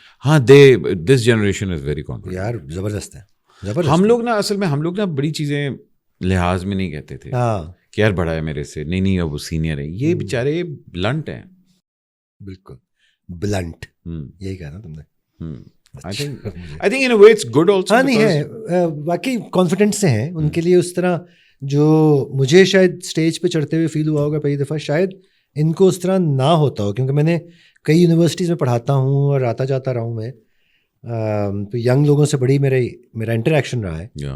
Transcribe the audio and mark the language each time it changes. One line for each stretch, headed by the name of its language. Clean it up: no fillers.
English: ہاں، this generation is very confident.
Urdu: یار زبردست ہے. ہم لوگ نا اصل میں بڑی چیزیں لحاظ میں نہیں کہتے تھے کہ یار بڑا ہے میرے سے، نہیں اب وہ سینئر ہے. یہ بیچارے بلنٹ ہیں. بالکل بلنٹ، یہی کہا نا تم نے.
English: I think in a way it's good also.
Urdu: ہاں نہیں ہے، باقی کانفیڈنٹ سے ہیں. ان کے لیے اس طرح جو مجھے شاید اسٹیج پہ چڑھتے ہوئے فیل ہوا ہوگا پہلی دفعہ، شاید ان کو اس طرح نہ ہوتا ہو. کیونکہ میں نے کئی یونیورسٹیز میں پڑھاتا ہوں اور آتا جاتا رہا ہوں میں، تو ینگ لوگوں سے بڑی میرا انٹریکشن رہا ہے.